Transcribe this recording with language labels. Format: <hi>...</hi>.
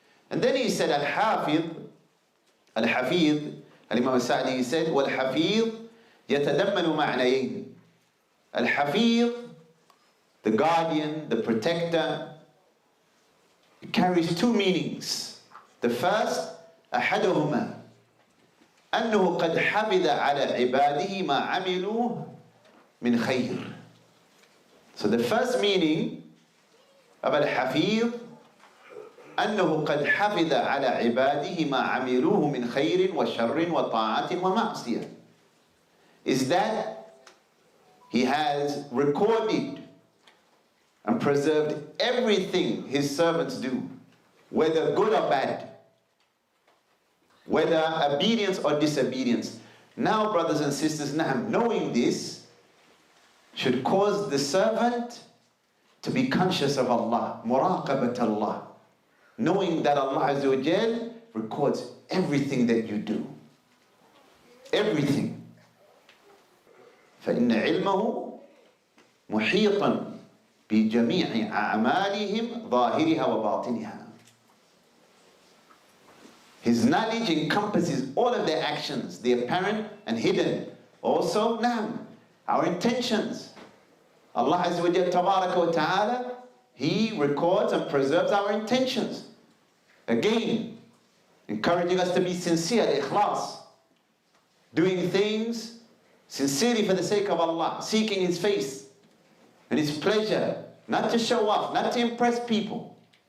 <en>And then He said, Al-Hafeedh, Al-Hafeedh, Imām al-Sa'di, he said,</en> <ar>وَالْحَفِيظ يَتَدَمَّنُ مَعْنَيْنِ.</ar> <en>Al-Hafeedh, the guardian, the protector, it carries two meanings. The first,</en> <ar>أحدهما أنه قد حفظ على عباده ما عملوه من خير.</ar> <en>So the first meaning of Al-Hafeedh,</en> <ar>أنه قد حفظ على عباده ما عملوه من خير وشر وطاعة ومعصية,</ar> <en>is that He has recorded and preserved everything His servants do, whether good or bad, whether obedience or disobedience. Now, brothers and sisters, knowing this should cause the servant to be conscious of Allah, muraqabat Allah, knowing that Allah Azza wa Jal records everything that you do. Everything.</en> <ar>فإن علمه محيطا بجميع أعمالهم ظاهرها وباطنها.</ar> <en>His knowledge encompasses all of their actions, the apparent and hidden. Also, our intentions. Allah Azza wa Jal Tabaraka wa Ta'ala, He records and preserves our intentions. Again, encouraging us to be sincere, ikhlas, doing things sincerely for the sake of Allah, seeking His face and His pleasure, not to show off, not to impress people.</en>